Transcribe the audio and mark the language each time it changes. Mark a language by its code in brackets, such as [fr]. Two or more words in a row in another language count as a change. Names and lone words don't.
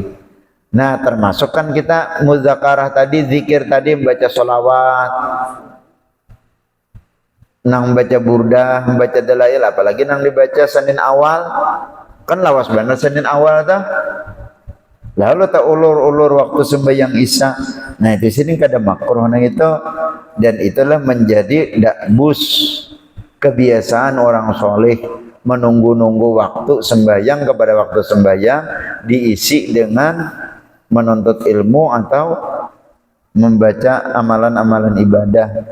[bjn] Nah termasuk kan kita muzakarah tadi, zikir tadi, membaca sholawat, nang baca burdah, membaca dalail, apalagi nang dibaca Senin awal kan lawas benar Senin awal dah. Lalu tak ulur-ulur waktu sembahyang isya. Nah di sini kada makruh nah itu, [id] dan itulah menjadi dakbus kebiasaan orang soleh menunggu-nunggu waktu sembahyang kepada waktu sembahyang diisi dengan menuntut ilmu atau membaca amalan-amalan ibadah,